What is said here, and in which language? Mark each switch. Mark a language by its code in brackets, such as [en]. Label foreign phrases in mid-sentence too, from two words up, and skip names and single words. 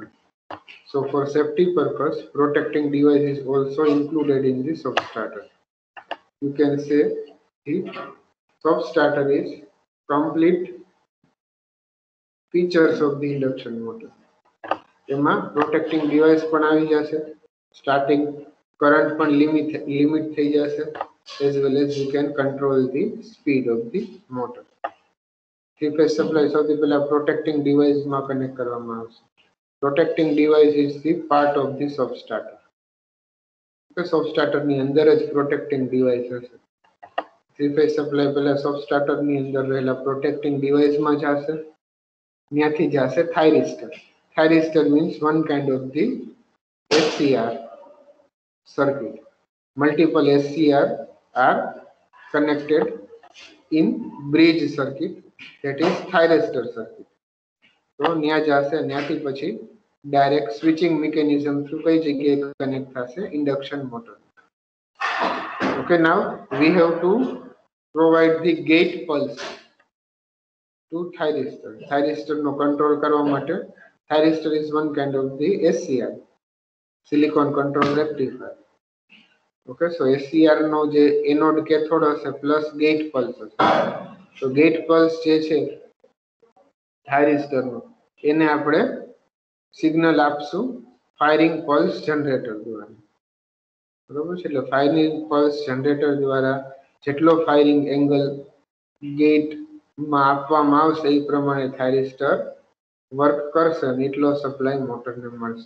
[en] So for safety purpose, protecting device is also included in the soft starter. You can say the soft starter is complete features of the induction motor. [gu] એમાં [en] protecting device [gu] પણ આવી જશે, [en] starting current [gu] પણ limit થઈ જશે, [en] as well as you can control the speed of the motor. Three phase supply [gu] સૌથી પહેલા [en] protecting device [gu] માં કનેક્ટ કરવામાં આવશે. [en] Protecting device is the part of the soft starter. soft starter [gu] ની અંદર જ [en] protecting device [gu] હશે. [en] three phase supply [gu] પહેલા [en] soft starter [gu] ની અંદર રહેલા [en] protecting device [gu] માં જશે, ત્યાંથી જશે થાઇરિસ્ટર. [en] thyristor means one kind of the SCR circuit. Multiple SCR are connected in bridge circuit, that is thyristor circuit. [gu] તો ત્યાં જશે, ત્યાંથી પછી [en] direct switching mechanism through [gu] કઈ જગ્યાએ connect થશે? [en] induction motor. Okay, now we have to provide the gate pulse to thyristor. Thyristor [gu] no control કરવા માટે [en] thyristor is one kind of the SCR, silicon control rectifier. [gu] Okay, so SCR નો જે [en] anode cathode [gu] હશે plus [en] gate pulse [gu] હશે. તો [en] gate pulse [gu] જે છે થાઇરિસ્ટરનું, એને આપણે સિગ્નલ આપશું [en] firing pulse generator [gu] દ્વારા. બરોબર છે. એટલે [en] firing pulse generator [gu] દ્વારા જેટલો [en] firing angle [gu] ગેટમાં આપવામાં આવશે એ પ્રમાણે થાઇરિસ્ટર વર્ક કરશે અને એટલો સપ્લાય મોટરને મળશે.